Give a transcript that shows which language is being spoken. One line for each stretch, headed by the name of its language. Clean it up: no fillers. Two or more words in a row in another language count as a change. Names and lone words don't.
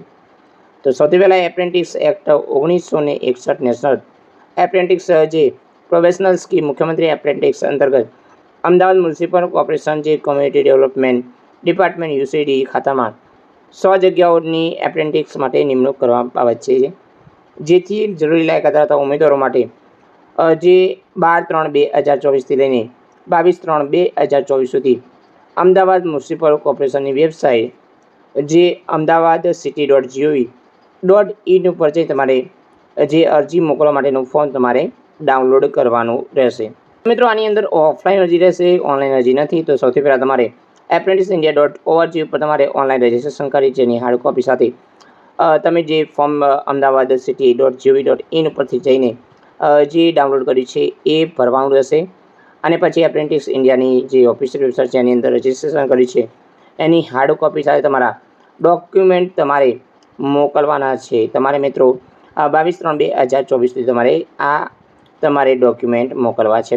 Gujarati: તો સૌથી પહેલાં એપ્રેન્ટિસ એક્ટ 1961 નેશનલ એપ્રેન્ટિસ જે પ્રોફેશનલ સ્કીમ મુખ્યમંત્રી એપ્રેન્ટિસ અંતર્ગત અમદાવાદ મ્યુનિસિપલ કોર્પોરેશન જે કોમ્યુનિટી ડેવલપમેન્ટ ડિપાર્ટમેન્ટ યુસીડી ખાતામાં 100 જગ્યાઓની એપ્રેન્ટિસ માટે નિમણૂક કરવામાં આવે છે. જેથી જરૂરી લાયકાત ધરાવતા ઉમેદવારો માટે જે 12/3/2024થી લઈને 22/3/2024 સુધી અમદાવાદ મ્યુનિસિપલ કોર્પોરેશનની વેબસાઇટ જે amdawadcity.gov.in ઉપર જઈ તમારે જે અરજી મોકલવા માટેનું ફોર્મ તમારે ડાઉનલોડ કરવાનું રહેશે. મિત્રો, આની અંદર ઓફલાઈન અરજી રહેશે, ઓનલાઈન અરજી નથી. તો સૌથી પહેલાં તમારે apprenticindia.org ઉપર તમારે
English: online registration
Gujarati: કરી જેની
English: hard copy
Gujarati: સાથે તમે જે ફોર્મ amdawadcity.gov.in ઉપરથી જઈને જે ડાઉનલોડ કર્યું છે એ ભરવાનું રહેશે. અને પછી એપ્રેન્ટિસ ઇન્ડિયાની જે
English: official website
Gujarati: છે એની અંદર રજિસ્ટ્રેશન કર્યું છે એની
English: hard copy
Gujarati: સાથે તમારા ડોક્યુમેન્ટ તમારે મોકલવાના છે. તમારે મિત્રો 22/3/2024 સુધી તમારે ડોક્યુમેન્ટ મોકલવા છે.